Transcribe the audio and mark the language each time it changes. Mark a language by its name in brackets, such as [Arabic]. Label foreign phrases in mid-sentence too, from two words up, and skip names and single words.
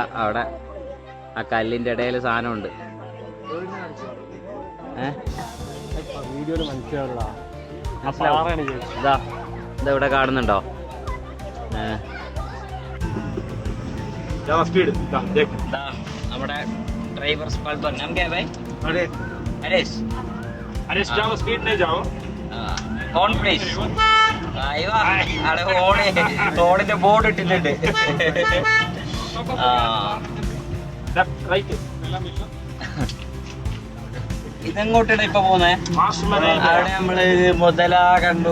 [Malayalam] അവിടെ ആ കല്ലിന്റെ ഇടയിൽ സാധനമുണ്ട്. ഇതാ ഇവിടെ കാണുന്നുണ്ടോ? [Hindi] നമ്മുടെ ड्राइवर स्पॉट पर नाम क्या है भाई? अरेश अरेश जाओ स्पीड नहीं जाओ [English] on please. [Malayalam] അയ്യോ അവിടെ ഓണിന്റെ ബോർഡ് ഇട്ടിട്ടുണ്ട്. ഇതെങ്ങോട്ടാണ് ഇപ്പൊ പോന്നെ? അവിടെ നമ്മള് മുതല കണ്ടു.